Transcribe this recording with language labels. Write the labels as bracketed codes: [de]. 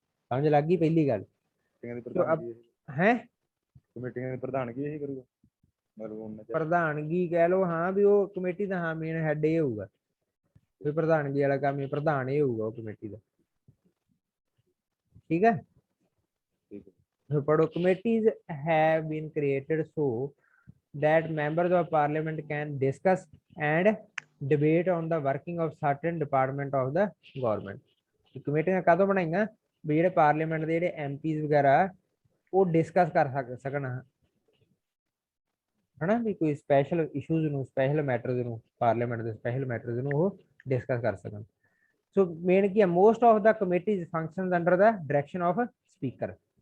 [pa] ਸਮਝ ਲੱਗ ਗਈ ਪਹਿਲੀ ਗੱਲ? ਹੈ ਕਮੇਟੀਆਂ ਦੀ ਪ੍ਰਧਾਨਗੀ ਇਹੀ ਕਰੂਗਾ, ਪ੍ਰਧਾਨਗੀ ਕਹਿ ਲਓ, ਹਾਂ ਵੀ ਉਹ ਕਮੇਟੀ ਦਾ ਹਾਂ ਮੇਨ ਹੈੱਡ ਇਹ ਹੋਊਗਾ, ਵੀ ਪ੍ਰਧਾਨਗੀ ਵਾਲਾ ਕੰਮ ਹੀ ਪ੍ਰਧਾਨ ਇਹ ਹੋਊਗਾ ਉਹ ਕਮੇਟੀ ਦਾ, ਠੀਕ ਹੈ। [en] ਪੜੋ, committees have been created so that members of parliament can discuss and debate on the working of certain department of the government। [pa] ਕਮੇਟੀਆਂ ਕਾਹਤੋਂ ਬਣਾਈਆਂ? ਵੀ ਜਿਹੜੇ ਪਾਰਲੀਮੈਂਟ ਦੇ ਜਿਹੜੇ ਐਮਪੀਜ਼ ਵਗੈਰਾ ਉਹ ਡਿਸਕਸ ਕਰ ਸਕਣ, ਹਨਾ, ਵੀ ਕੋਈ ਸਪੈਸ਼ਲ ਇਸ਼ੂਜ਼ ਨੂੰ, ਸਪੈਸ਼ਲ ਮੈਟਰਸ ਨੂੰ, ਪਾਰਲੀਮੈਂਟ ਦੇ ਸਪੈਸ਼ਲ ਮੈਟਰਸ ਨੂੰ ਉਹ ਡਿਸਕਸ ਕਰ ਸਕਣ। ਸੋ ਮੇਨ ਕੀ ਹੈ? [en] Most of the committees functions under the direction of speaker.